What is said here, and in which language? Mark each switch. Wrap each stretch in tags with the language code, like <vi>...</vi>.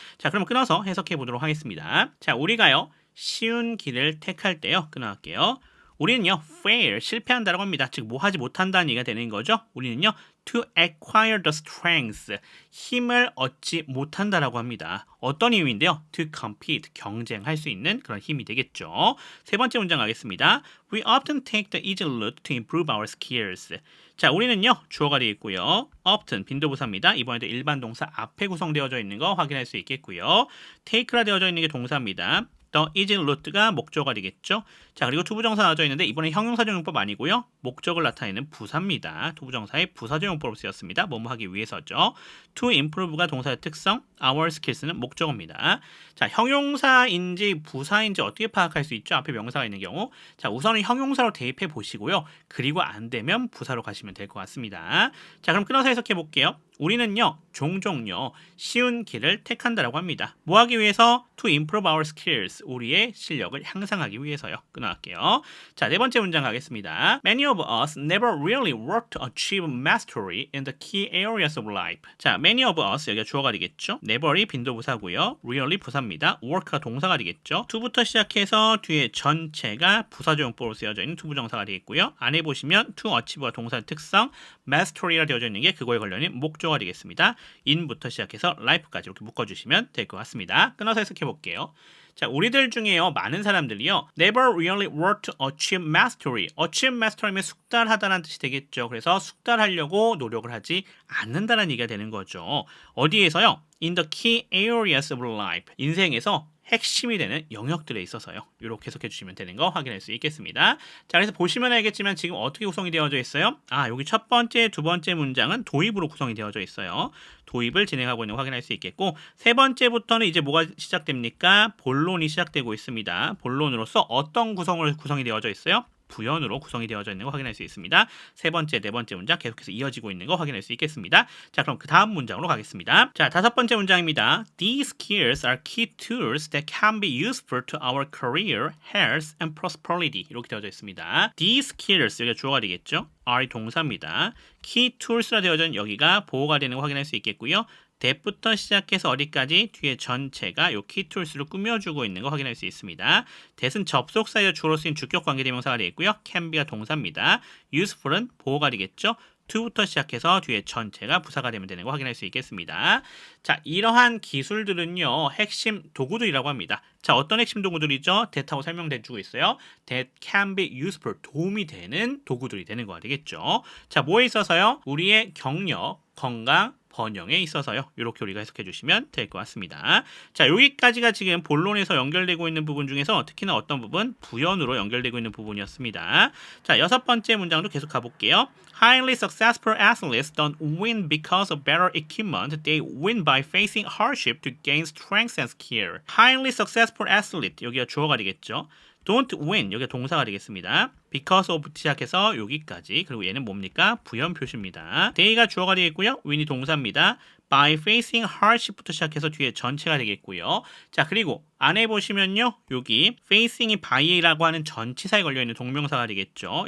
<ko>자, 그럼 끊어서 해석해 보도록 하겠습니다. 자, 우리가요, 쉬운 길을 택할 때요, 끊어갈게요. 우리는요, fail, 실패한다라고 합니다. 즉, 뭐 하지 못한다는 얘기가 되는 거죠. 우리는요, to acquire the strength, 힘을 얻지 못한다라고 합니다. 어떤 힘인데요? to compete, 경쟁할 수 있는 그런 힘이 되겠죠. 세 번째 문장 가겠습니다.</ko> <en>We often take the easy route to improve our skills.</en> <ko>자, 우리는요, 주어가 되겠고요. often, 빈도부사입니다. 이번에도 일반 동사 앞에 구성되어져 있는 거 확인할 수 있겠고요. take라 되어져 있는 게 동사입니다. the easy route가 목적어가 되겠죠. 자, 그리고 투부정사 나와져 있는데 이번엔 형용사적 용법 아니고요. 목적을 나타내는 부사입니다. 투부정사의 부사적 용법으로 쓰였습니다. 뭐뭐 하기 위해서죠. to improve가 동사의 특성, our skills는 목적어입니다. 자, 형용사인지 부사인지 어떻게 파악할 수 있죠? 앞에 명사가 있는 경우. 자, 우선은 형용사로 대입해 보시고요. 그리고 안 되면 부사로 가시면 될 것 같습니다. 자, 그럼 끊어서 해석해 볼게요. 우리는요, 종종요, 쉬운 길을 택한다라고 합니다. 뭐 하기 위해서? To improve our skills, 우리의 실력을 향상하기 위해서요. 끊어갈게요. 자, 네 번째 문장 가겠습니다. Many</ko> <en>of us never really worked to achieve mastery in the key areas of life.</en> <ko>자, many of us 여기가 주어가 되겠죠. never이 빈도부사고요. really 부사입니다. work가 동사가 되겠죠. to부터 시작해서 뒤에 전체가 부사조용법으로 쓰여져 있는 투부정사가 되겠고요. 안에 보시면 to achieve 가 동사의 특성, mastery가 되어져 있는 게 그거에 관련된 목조가 되겠습니다. in부터 시작해서 life까지 이렇게 묶어주시면 될 것 같습니다. 끊어서 해석해 볼게요.</ko> <en>자, 우리들 중에요, 많은 사람들이요, never really worked to achieve mastery.</en> <ko>achieve mastery면 숙달하다라는 뜻이 되겠죠. 그래서 숙달하려고 노력을 하지 않는다는 얘기가 되는 거죠.</ko> <en>어디에서요? In the key areas of life.</en> <ko>인생에서 핵심이 되는 영역들에 있어서요. 이렇게 해석해 주시면 되는 거 확인할 수 있겠습니다. 자, 그래서 보시면 알겠지만 지금 어떻게 구성이 되어져 있어요? 여기 첫 번째, 두 번째 문장은 도입으로 구성이 되어져 있어요. 도입을 진행하고 있는 거 확인할 수 있겠고, 세 번째부터는 이제 뭐가 시작됩니까? 본론이 시작되고 있습니다. 본론으로서 어떤 구성이 되어져 있어요? 부연으로 구성이 되어져 있는 거 확인할 수 있습니다. 세 번째, 네 번째 문장 계속해서 이어지고 있는 거 확인할 수 있겠습니다. 자, 그럼 그 다음 문장으로 가겠습니다. 자, 다섯 번째 문장입니다.</ko> <en>These skills are key tools that can be useful to our career, health, and prosperity.</en> <ko>이렇게 되어져 있습니다. These skills, 여기가 주어가 되겠죠? are 동사입니다. key tools라 되어져 있는 여기가 보호가 되는 거 확인할 수 있겠고요. that부터 시작해서 어디까지 뒤에 전체가 이 키툴스로 꾸며주고 있는 거 확인할 수 있습니다. that은 접속사여 주어로 쓰인 주격 관계대명사가 되겠고요. can be가 동사입니다. useful은 보호가 되겠죠. to부터 시작해서 뒤에 전체가 부사가 되면 되는 거 확인할 수 있겠습니다. 자, 이러한 기술들은요, 핵심 도구들이라고 합니다. 자, 어떤 핵심 도구들이죠? that하고 설명해주고 있어요. that can be useful, 도움이 되는 도구들이 되는 거가 되겠죠. 자, 뭐에 있어서요? 우리의 경력, 건강, 번영에 있어서요. 이렇게 우리가 해석해 주시면 될 것 같습니다. 자, 여기까지가 지금 본론에서 연결되고 있는 부분 중에서 특히나 어떤 부분? 부연으로 연결되고 있는 부분이었습니다. 자, 여섯 번째 문장도 계속 가볼게요.</ko> <en>Highly successful athletes don't win because of better equipment. They win by facing hardship to gain strength and skill.</en> <ko>Highly successful athlete, 여기가 주어가 되겠죠. don't win, 여기가 동사가 되겠습니다. because of 시작해서 여기까지, 그리고 얘는 뭡니까? 부연 표시입니다. they가 주어가 되겠고요. win이 동사입니다. by facing hardship 부터 시작해서 뒤에 전체가 되겠고요. 자, 그리고 안에 보시면요, 여기 facing이 by라고 하는 전치사에 걸려있는 동명사가 되겠죠.</ko>